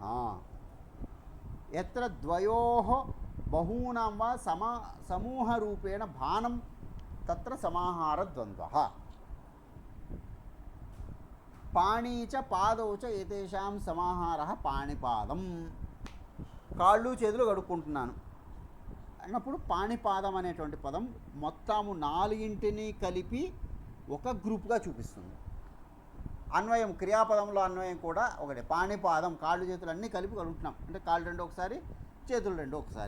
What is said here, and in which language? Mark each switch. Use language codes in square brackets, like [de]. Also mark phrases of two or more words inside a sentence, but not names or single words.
[sa] यत्र द्वयोः बहूनां वा समूहरूपेण भानं तत्र समाहारद्वन्द्वः. पाणी च पादौ च एतेषां समाहारः पाणिपादं. [te] కాళ్ళు చేతులు కడుక్కుంటున్నాను అన్నప్పుడు పాణిపాదం అనేటువంటి పదం మొత్తము నాలుగింటిని కలిపి ఒక గ్రూప్గా చూపిస్తుంది. అన్వయం క్రియాపదంలో అన్వయం కూడా ఒకటే. పాణిపాదం కాళ్ళు చేతులు అన్నీ కలిపి కడుగుతున్నాం అంటే కాళ్ళు రెండు ఒకసారి చేతులు రెండు ఒకసారి.